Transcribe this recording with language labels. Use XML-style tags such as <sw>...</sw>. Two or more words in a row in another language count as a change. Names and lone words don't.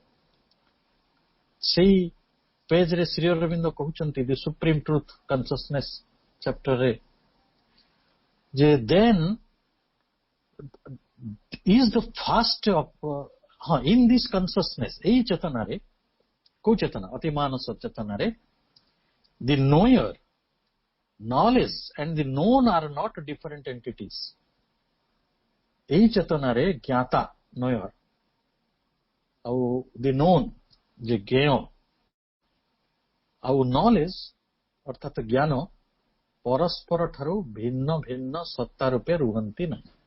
<or>ସେଇ ପେଜରେ ଶ୍ରୀ ଅରବିନ୍ଦ କହୁଛନ୍ତି, ଦି ସୁପ୍ରିମ ଟ୍ରୁଥ କନସିୟସନେସ ଚାପ୍ଟରରେ, ଯେ</or> <en>then is the first of in this consciousness,</en> <or>ଏଇ ଚେତନାରେ, କୋଉ ଚେତନା? ଅତି ମାନସ ଚେତନାରେ,</or> <en>the knower, knowledge and the known are not different entities.</en> <or>ଏଇ ଚେତନାରେ ଜ୍ଞାତା, ନୋୟର, ଆଉ</or> <en>the known,</en> <or>ଯେ ଜ୍ଞେୟ, ଆଉ ନଲେଜ ଅର୍ଥାତ ଜ୍ଞାନ, ପରସ୍ପର ଠାରୁ ଭିନ୍ନ ଭିନ୍ନ ସତ୍ତା ରୂପେ ରୁହନ୍ତି ନାହିଁ।</or>